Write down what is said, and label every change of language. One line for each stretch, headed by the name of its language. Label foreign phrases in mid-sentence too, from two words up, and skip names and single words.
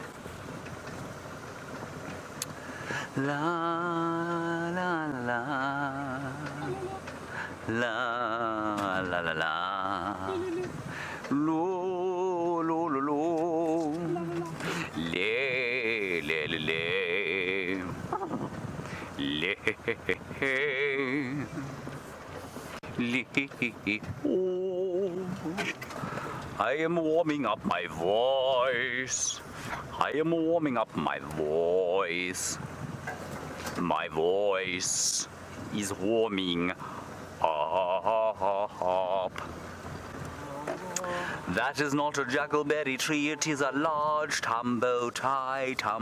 English: La la la la la la la lo lo lo lo le le le le le le. Oh, I am warming up my voice. I am warming up my voice. My voice is warming up. That is not a juggleberry tree, it is a large tumbo tie.